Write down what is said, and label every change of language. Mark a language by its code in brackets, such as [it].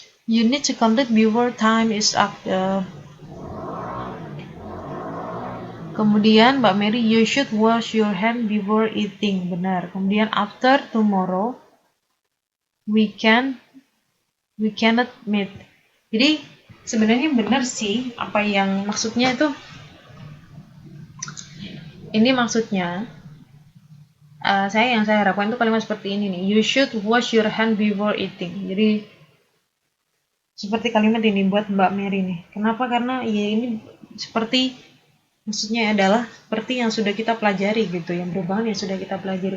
[en] You need to complete before time is up. [id] Kemudian Mbak Mary, [en] you should wash your hand before eating. Benar. Kemudian after tomorrow, we cannot meet. [id] Jadi sebenarnya benar sih apa yang maksudnya itu. Ini maksudnya yang saya harapkan itu kalimat seperti ini nih. [en] You should wash your hand before eating. [id] Jadi seperti kalimat ini buat Mbak Mary nih. Kenapa? Karena ya ini seperti maksudnya adalah seperti yang sudah kita pelajari gitu, yang berhubungan yang sudah kita pelajari.